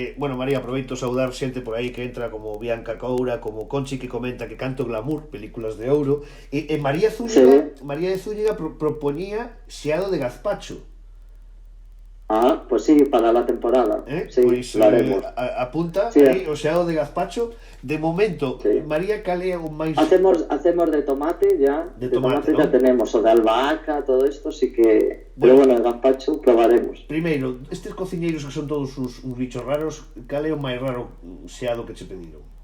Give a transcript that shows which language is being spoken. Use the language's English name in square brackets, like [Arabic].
[Galician] Bueno, María, aproveito saudar xente por aí que entra como Bianca Coura, como Conchi que comenta que Canto Glamour, películas de ouro, e María de Zúñiga propoñía xeado de gazpacho. [Spanish] Ah, pues sí, para la temporada. Sí, [Galician] pois, [Spanish] lo haremos. [Galician] Apunta aí o xeado de gazpacho. De momento, María, cal é o máis... [Spanish] Hacemos de tomate ya. De tomate, ¿no? Ya tenemos, o de albahaca, todo esto, sí que... Pero bueno, el gazpacho probaremos. [Galician] Primeiro, estes cociñeiros que son todos uns bichos raros, cal é o máis raro xeado que che pediron?